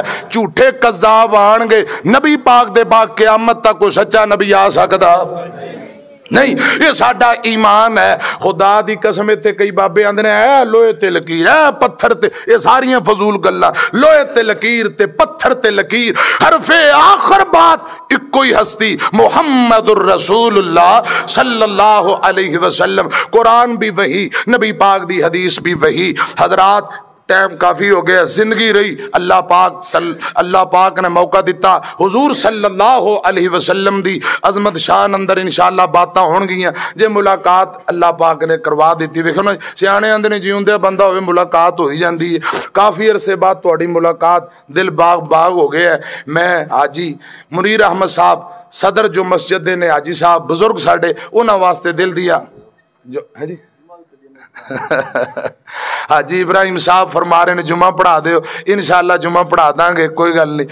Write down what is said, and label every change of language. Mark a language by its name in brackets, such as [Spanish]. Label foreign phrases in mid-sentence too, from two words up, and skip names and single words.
[Punjabi] جھوٹے کذاب آنڑگے، نبی پاک دے بعد قیامت تک کوئی سچا نبی آ سکدا نہیں، یہ ساڈا ایمان ہے. خدا دی قسم اتھے کئی بابے آندے نے اے لوہے تے لکیر ہے پتھر تے، یہ ساریاں فضول گلاں. لوہے تے لکیر تے پتھر تے لکیر، حرفِ آخر بات اکو ہی ہستی [Arabic] محمد رسول الله صلى الله عليه وسلم. [Punjabi] قرآن بھی وہی، نبی پاک دی حدیث بھی وہی. حضرات ٹائم کافی ہو گیا، زندگی رہی، اللہ پاک نے موقع دتا، حضور [Arabic] صلى الله عليه وسلم [Punjabi] دی عظمت شان اندر ان شاء اللہ باتاں ہونڑگیاں. جے ملاقات اللہ پاک نے کروا دی، ویکھو نا سیانے آندے نے جیوندے بندہ ہووے ملاقات ہو ہی جاتی ہے. کافی عرصے بعد تہاڈی ملاقات، دل باغ باغ ہو گیا ہے. میں حاجی منیر احمد صاحب صدر جو مسجد دے نے، حاجی صاحب بزرگ ساڈے، انہاں واسطے دل دیا جو ہے جی حاجی ابراہیم صاحب فرما رہے نے جمعہ پڑھا دو، ان شاء اللہ جمعہ پڑھا دانگے، کوئی گل نہیں.